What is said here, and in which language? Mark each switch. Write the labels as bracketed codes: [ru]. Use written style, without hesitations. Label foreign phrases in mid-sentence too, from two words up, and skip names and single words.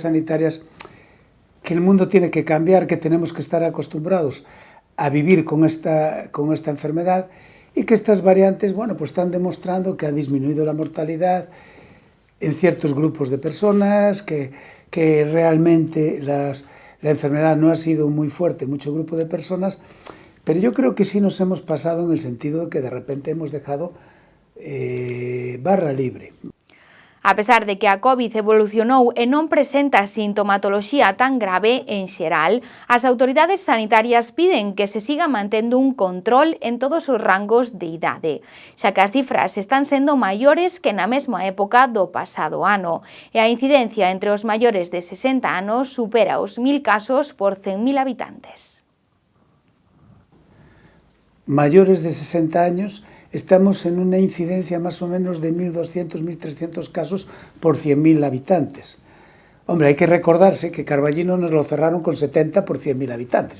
[es] sanitarias, que el mundo tiene que cambiar, que tenemos que estar acostumbrados a vivir con esta enfermedad y que estas variantes, bueno, pues están demostrando que ha disminuido la mortalidad en ciertos grupos de personas, que realmente la enfermedad no ha sido muy fuerte en muchos grupos de personas, pero yo creo que sí nos hemos pasado en el sentido de que de repente hemos dejado barra libre. [gl] A pesar de que a COVID evolucionou e non presenta sintomatoloxía tan grave en xeral, as autoridades sanitarias piden que se siga mantendo un control en todos os rangos de idade, xa que as cifras están sendo maiores que na mesma época do pasado ano, e a incidencia entre os maiores de 60 anos supera os 1000 casos por 100.000 habitantes. [es] Mayores de 60 años estamos en una incidencia más o menos de 1.200, 1.300 casos por 100.000 habitantes. Hombre, hay que recordarse que Carballino nos lo cerraron con 70 por 100.000 habitantes.